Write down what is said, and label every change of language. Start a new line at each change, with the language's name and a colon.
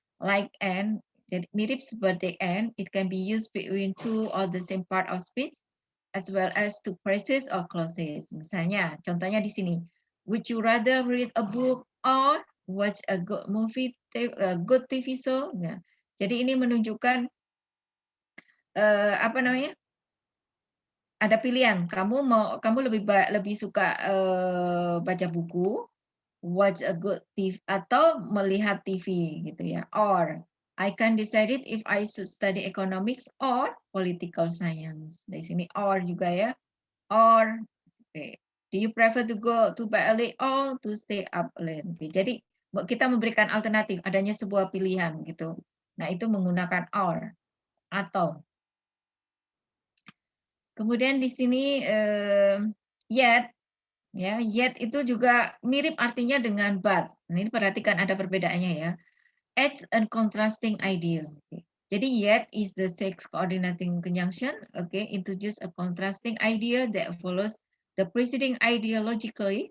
English: Like and,
Indonesian: jadi mirip seperti
English: and, it can be used between two or the same part of speech, as well as two phrases or clauses.
Indonesian: Misalnya, contohnya di sini,
English: would you rather read a book or watch a good movie, a good TV show?
Indonesian: Nah, jadi ini menunjukkan ada pilihan. Kamu lebih suka baca buku,
English: watch a good TV,
Indonesian: atau melihat TV gitu ya.
English: Or I can decide it if I should study economics or political science.
Indonesian: Dari sini or juga ya.
English: Or do you prefer to go to bed early or to stay up late?
Indonesian: Jadi kita memberikan alternatif, adanya sebuah pilihan gitu. Nah, itu menggunakan or atau. Kemudian di sini yet, ya, yet itu juga mirip artinya dengan but. Nah, ini perhatikan ada perbedaannya ya.
English: Adds a contrasting idea. Jadi yet is the sixth coordinating conjunction. Introduce a contrasting idea that follows the preceding idea logically.